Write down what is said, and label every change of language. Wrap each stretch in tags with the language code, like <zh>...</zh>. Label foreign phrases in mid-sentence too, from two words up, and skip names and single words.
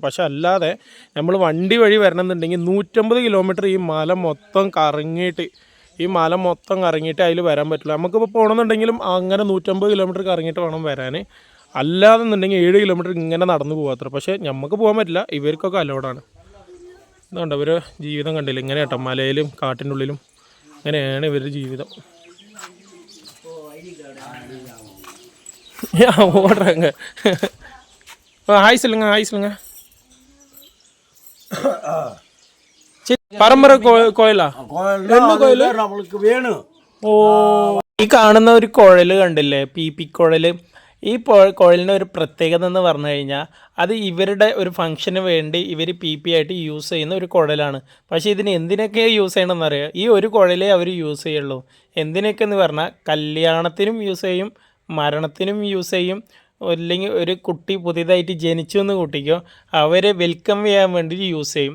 <ml>പക്ഷെ അല്ലാതെ നമ്മൾ വണ്ടി വഴി വരണമെന്നുണ്ടെങ്കിൽ 150 കിലോമീറ്റർ ഈ മല മൊത്തം കറങ്ങിയിട്ട് അതിൽ വരാൻ പറ്റില്ല. നമുക്കിപ്പോൾ പോകണമെന്നുണ്ടെങ്കിലും അങ്ങനെ 150 കിലോമീറ്റർ കറങ്ങിയിട്ട് വേണം വരാൻ. അല്ലാതെ എന്നുണ്ടെങ്കിൽ 7 കിലോമീറ്റർ ഇങ്ങനെ നടന്നു പോകാത്ര. പക്ഷേ നമുക്ക് പോകാൻ പറ്റില്ല, ഇവർക്കൊക്കെ അലോഡാണ്. ഇതുകൊണ്ട് ഇവർ ജീവിതം കണ്ടില്ല, ഇങ്ങനെ കേട്ടോ, മലയിലും കാട്ടിൻ്റെ ഉള്ളിലും ഇങ്ങനെയാണ് ഇവരുടെ ജീവിതം.</ml> <ta>ஓடுறாங்க. ஹாய் சொல்லுங்க. சரி,</ta> <ml>പരമ്പര കോയിലാ?</ml> <ta>என்ன கோயில் நம்மளுக்கு வேணும்.</ta> <ml>ഓ, ഈ കാണുന്ന ഒരു കുഴൽ കണ്ടില്ലേ, പി കുഴൽ. ഈ കുഴലിൻ്റെ ഒരു പ്രത്യേകത എന്ന് പറഞ്ഞു കഴിഞ്ഞാൽ അത് ഇവരുടെ ഒരു ഫംഗ്ഷന് വേണ്ടി ഇവർ പി ആയിട്ട് യൂസ് ചെയ്യുന്ന ഒരു കുഴലാണ്. പക്ഷേ ഇതിന് എന്തിനൊക്കെ യൂസ് ചെയ്യണമെന്ന് അറിയാം. ഈ ഒരു കുഴലേ അവർ യൂസ് ചെയ്യുള്ളൂ. എന്തിനൊക്കെ എന്ന് പറഞ്ഞാൽ കല്യാണത്തിനും യൂസ് ചെയ്യും, മരണത്തിനും യൂസ് ചെയ്യും, അല്ലെങ്കിൽ ഒരു കുട്ടി പുതിയതായിട്ട് ജനിച്ചു എന്ന് കുട്ടിക്കോ അവരെ വെൽക്കം ചെയ്യാൻ വേണ്ടി യൂസ് ചെയ്യും.</ml>